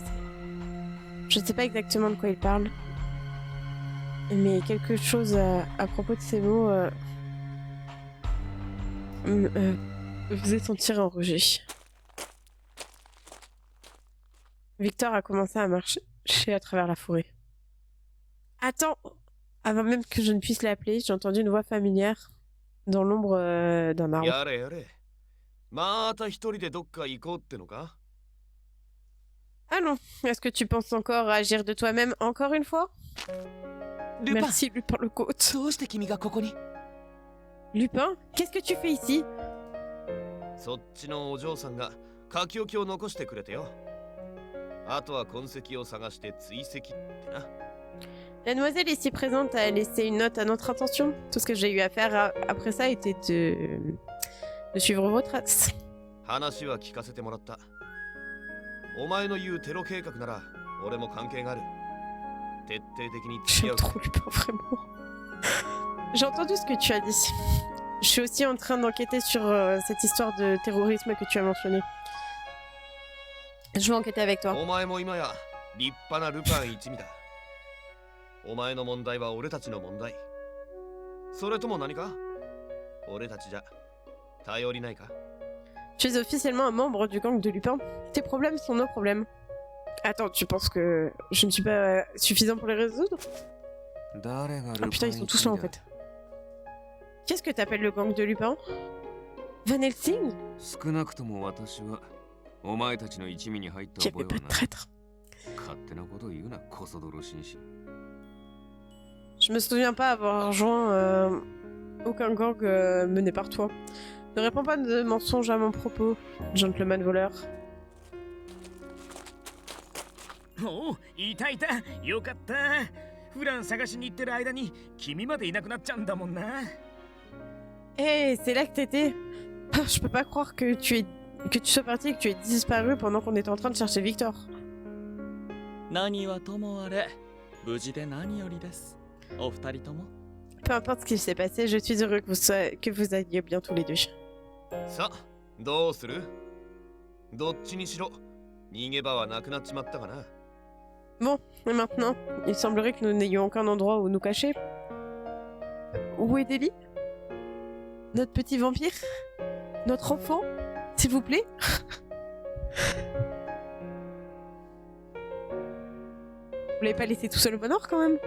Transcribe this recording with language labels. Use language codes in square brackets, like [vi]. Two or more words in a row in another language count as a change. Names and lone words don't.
[fr] Je ne sais pas exactement de quoi il parle, mais quelque chose à propos de ces mots me faisait sentir enragé. Victor a commencé à marcher à travers la forêt. Attends! Avant même que je ne puisse l'appeler, j'ai entendu une voix familière dans l'ombre d'un arbre. [ja] やれやれ。また一人でどっか行こうってのか？ [fr] Ah non, est-ce que tu penses encore à agir de toi-même encore une fois? [ja] ルパン [fr] Merci Lupin le côte. [ja] どうして君がここに？ [fr] Lupin, qu'est-ce que tu fais ici? [ja] そっちのお嬢さんが書き置きを残してくれてよ。あとは痕跡を探して追跡ってな。 [fr] La demoiselle ici présente a laissé une note à notre intention. Tout ce que j'ai eu à faire après ça était de suivre vos traces. [ja] 話は聞かせてもらった。お前の言うテロ計画なら俺も関係がある。徹底的に付き合 [fr] J'aime [ja] う。 [fr] trop Lupin, vraiment. J'ai entendu ce que tu as dit. Je suis aussi en train d'enquêter sur cette histoire de terrorisme que tu as mentionnée. Je vais enquêter avec toi. [ja] お前も今や立派なルパン一味だ。お前の問題は俺たちの問題。それとも何か？俺たちじゃ頼りないか？ [fr] Tu es officiellement un membre du gang de Lupin. Tes problèmes sont nos problèmes. Attends, tu penses que je ne suis pas suffisant pour les résoudre? [ja] 誰がルパ [fr] Ah [ja] ン [fr] putain, ils sont tous là en fait. Qu'est-ce que t'appelles le gang de Lupin? Van Helsing? [ja] 少なくとも私はお前たちの一味に入った [fr] Qui [ja] 覚 [fr] avait [ja] え [fr] pas [ja] は [fr] de [ja] ない。 [fr] traître. [ja] 勝手なこと言うな、こそ泥紳士。 [fr] Je me souviens pas avoir rejoint aucun gang mené par toi. Ne réponds pas de mensonges à mon propos, gentleman voleur. [ja] おお、いたいた。よかった。フラン探しに行ってる間に君までいなくなっちゃうんだもんな。 [fr] Hé, c'est là que t'étais. Ah, je peux pas croire que tu sois parti et que tu aies disparu pendant qu'on était en train de chercher Victor. [ja] 何はともあれ無事で何よりです。お二人とも。 [fr] Peu importe ce qui s'est passé, je suis heureux que vous alliez bien tous les deux. [ja] さあ、どうする？どっちにしろ逃げ場はなくなっちまったかな。 [fr] Bon, et maintenant, il semblerait que nous n'ayons aucun endroit où nous cacher. Où est Deli? Notre petit vampire? Notre enfant? S'il vous plaît? Vous l'avez pas laissé tout seul au bonheur quand même?